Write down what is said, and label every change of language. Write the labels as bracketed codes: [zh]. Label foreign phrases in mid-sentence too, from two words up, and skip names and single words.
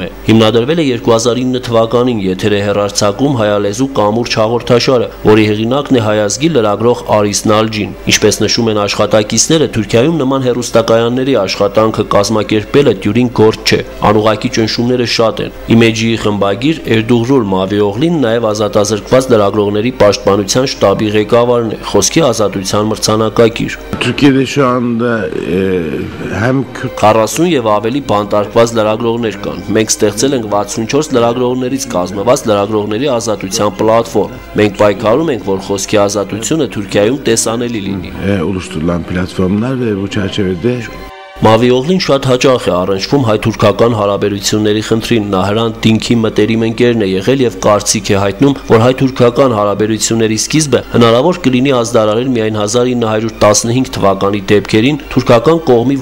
[hy] է։ Հիմնադրվել է 2009 թվականին, եթեր է հեռարձակում հայալեզու կամուրջ հաղորդաշարը, որի հեղինակն է հայազգի լրագրող Արիս Նալջին։ Ինչպես նշում են աշխատակիցները, Թուրքիայում նման հեռուստակայանների աշխատանքը կազմակերպելը դյուրին գործ չէ, անուղակի ճնշումները շատ են։ Image-ի խմբագիր Էրդուղրուլ Մավիօղլին նաև ազատազրկված լրագրողների պաշտպանության շտաբի ղեկավարն է, խոսքի ազատության մրցանակակիր։ [tr] Türkiye'de şu anda hem [hy] 40 եւ ավելի բանտարկված լրագրողներ կան։ Մենք ստեղծել ենք 64 լրագրողներից կազմված լրագրողների ազատության պլատֆորմ։ Մենք պայքարում ենք, որ խոսքի ազատությունը Թուրքիայում տեսանելի լինի։ [tr] oluşturulan platformlar ve bu çerçevede [hy] Մավիօղլին շատ հաճախ է առնչվում հայ-թուրքական հարաբերությունների խնդրին, նա հրան դինքի մտերիմ ընկերն է եղել եւ կարծիք է հայտնում, որ հայ-թուրքական հարաբերությունների սկիզբը հնարավոր կլինի ազդարարել միայն 1915 թվականի դեպքերին թուրքական կողմի